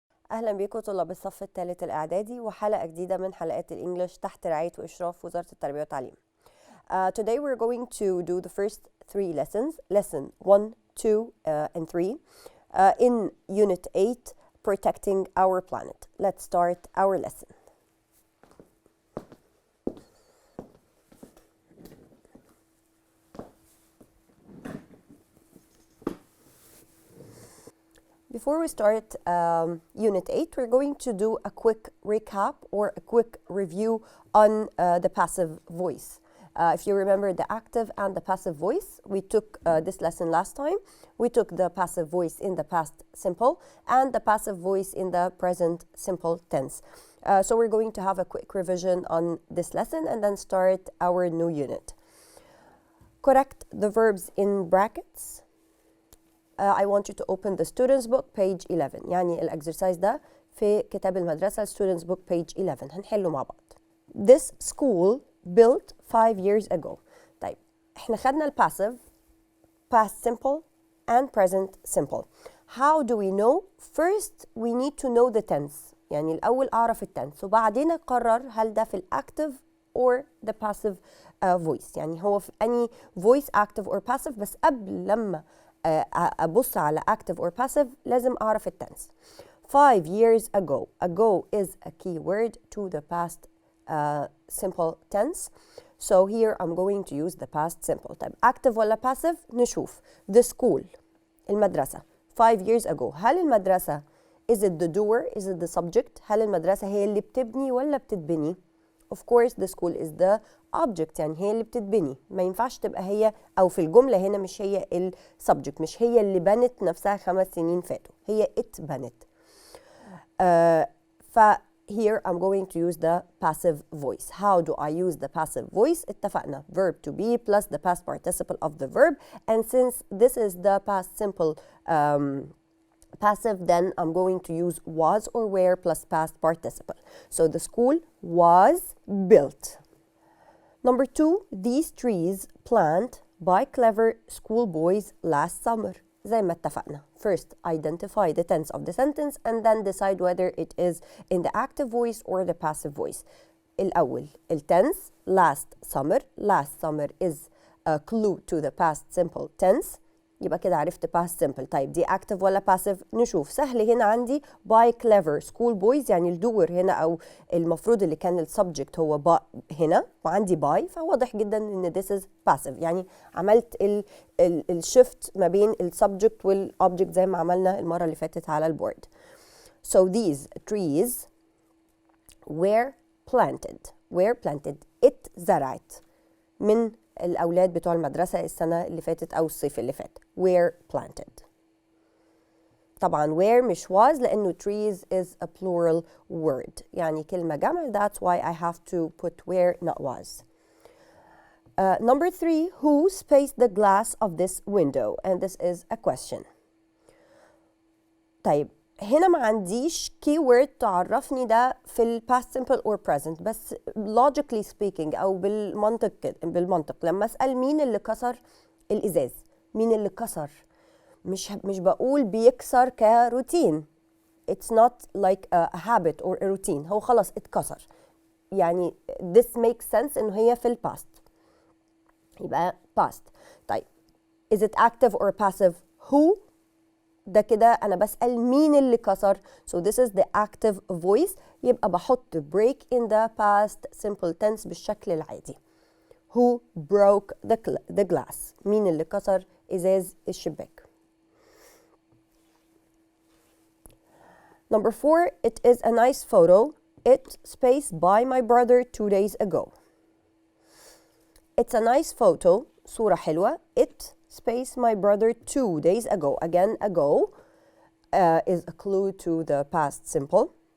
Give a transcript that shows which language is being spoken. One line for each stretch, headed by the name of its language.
Arabic: أهلا بكم طلاب الصف الثالث الإعدادي وحلقة جديدة من حلقات الإنجليش تحت رعاية وإشراف وزارة التربية والتعليم.
English: Today we're going to do the first three lessons, lesson 1, 2, and 3 in Unit 8, Protecting Our Planet. Let's start our lesson. Before we start Unit 8, we're going to do a quick recap or a quick review on the passive voice. If you remember the active and the passive voice, we took this lesson last time. We took the passive voice in the past simple and the passive voice in the present simple tense. So we're going to have a quick revision on this lesson and then start our new unit. Correct the verbs in brackets. I want you to open the student's book page 11.
Arabic: يعني الأكسرسايز ده في كتاب المدرسة
English: student's book page 11
Arabic: هنحله مع بعض.
English: This school built 5 years ago.
Arabic: طيب احنا خدنا الباسيف
English: past simple and present simple. How do we know? First we need to know the tense.
Arabic: يعني الأول أعرف التنس وبعدين أقرر هل ده في الأكتف
English: or the passive voice.
Arabic: يعني هو في أني
English: voice active or passive
Arabic: بس قبل لما أبص على
English: active or passive
Arabic: لازم أعرف التنس.
English: 5 years ago. Ago is a key word to the past simple tense. So here I'm going to use the past simple.
Arabic: طيب active ولا passive؟ نشوف.
English: The school. المدرسة. 5 years ago.
Arabic: هل المدرسة
English: is it the doer? Is it the subject؟
Arabic: هل المدرسة هي اللي بتبني ولا بتتبني؟
English: Of course the school is the object.
Arabic: يعني هي اللي بتتبني. ما ينفعش تبقى هي أو في الجملة هنا مش هي ال subject. مش هي اللي بنت نفسها 5 سنين فاتوا. هي اتبنت.
English: Here I'm going to use the passive voice. How do I use the passive voice?
Arabic: اتفقنا
English: verb to be plus the past participle of the verb. And since this is the past simple passive, then I'm going to use was or were plus past participle. So the school was built. Number 2, these trees planted by clever schoolboys last summer.
Arabic: زي ما اتفقنا.
English: First, identify the tense of the sentence and then decide whether it is in the active voice or the passive voice. الأول, الtense, last summer. Last summer is a clue to the past simple tense.
Arabic: يبقى كده عرفت past simple. طيب دي active ولا passive؟ نشوف. سهل هنا عندي
English: by clever school boys.
Arabic: يعني الدور هنا أو المفروض اللي كان السبجكت هو هنا وعندي by، فواضح جدا إن
English: this is passive.
Arabic: يعني عملت الشيفت ما بين السبجكت والobject زي ما عملنا المرة اللي فاتت على البورد.
English: So these trees were planted.
Arabic: اتزرعت من الأولاد بتوع المدرسة السنة اللي فاتت أو الصيف اللي فات.
English: were planted.
Arabic: طبعا
English: were
Arabic: مش
English: was
Arabic: لأنه
English: trees is a plural word.
Arabic: يعني كلمة جمع.
English: That's why I have to put were not was. Number 3, who spaced the glass of this window? And this is a question.
Arabic: طيب هنا ما عنديش keyword تعرفني ده في ال past simple or present، بس
English: logically speaking
Arabic: أو بالمنطق لما أسأل مين اللي كسر الإزاز؟ مين اللي كسر؟ مش بقول بيكسر كروتين.
English: It's not like a habit or a routine.
Arabic: هو خلاص اتكسر. يعني
English: this makes sense
Arabic: إنه هي في ال past. يبقى past. طيب
English: is it active or passive؟
Arabic: who؟ ده كده أنا بسأل مين اللي كسر.
English: So this is the active voice.
Arabic: يبقى بحط
English: break in the past simple tense
Arabic: بالشكل العادي.
English: Who broke the glass؟
Arabic: مين اللي كسر إزاز الشباك.
English: Number 4, it is a nice photo. It spaced by my brother 2 days ago. It's a nice photo.
Arabic: صورة حلوة.
English: It space my brother 2 days ago. Again, ago is a clue to the past simple.